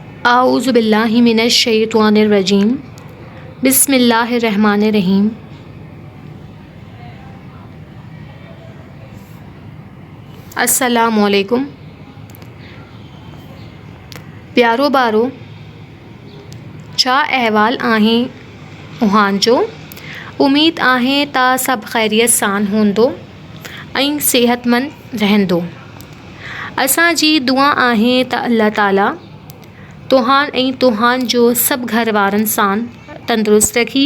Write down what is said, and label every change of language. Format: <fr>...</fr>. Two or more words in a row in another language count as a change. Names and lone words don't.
<ar>أعوذ بالله من الشيطان الرجيم. بسم الله الرحمن الرحيم. السلام عليكم.</ar> <sd>प्यारो बारो, छा अहवाल आहे उहांजो। उम्मीद आहे ता सब खैरियत सान हूंदो ऐं सेहतमंद रहंदो। असांजी दुआ आहे त अल्लाह ताला तोहान ऐं तोहान जो सब घर वारनि सां तंदुरुस्त रखी।</sd>